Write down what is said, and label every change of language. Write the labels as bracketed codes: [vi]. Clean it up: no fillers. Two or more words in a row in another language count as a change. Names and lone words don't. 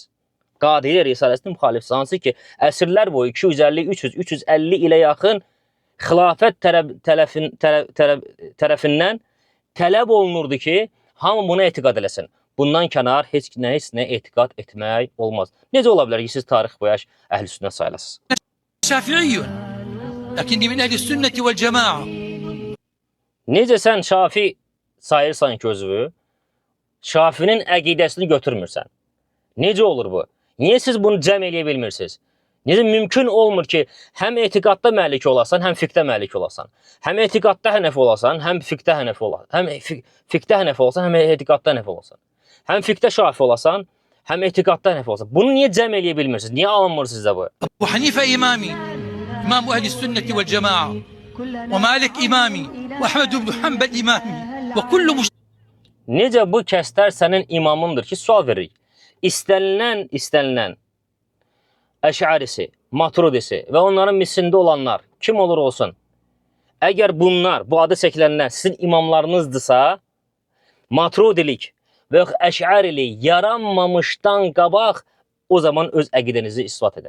[az] Qadiriyyə risaləsinə müxalifsiz. Hansı ki, əsrlər boyu 250, 300, 350 ilə yaxın xilafət tərəfindən tələb olunurdu ki, hamı buna etiqad eləsin. Bundan kənar heç nə etiqad etmək olmaz. Necə ola bilər ki, siz tarix boyu Əhl-i-Sünnət sayılasınız? [ar] شافعي لكني من أهل السنة والجماعة. [az] Necə sən Şafi sayırsan ki özünü, Şafinin əqidəsini götürmürsən? Necə olur bu? Niyə siz bunu cəm eləyə bilmirsiniz? Necə mümkün olmur ki, həm etiqadda məlik olasan, həm fiqdə məlik olasan. Həm etiqadda hənəfi olasan, həm fiqdə hənəfi olasan. Həm fiqdə hənəfi olasan, həm etiqadda hənəfi olasan. Həm fiqdə şafi olasan, həm etiqadda hənəfi olasan. Bunu niyə cəm eləyə bilmirsiniz? Niyə alınmır sizdə bu? [ar] أبو حنيفة إمامي إمام أهل السنة والجماعة ومالك إمامي وأحمد بن حنبل إمامي وكل [az] Necə bu kəslər sənin imamındır ki, sual veririk. İstənilən Əş'ərisi, Maturidisi və onların mislində olanlar kim olur olsun, əgər bunlar, bu adı çəkilənlər sizin imamlarınızdırsa, Maturidilik və Əş'ərilik yaranmamışdan qabaq o zaman öz əqidənizi isbat edin.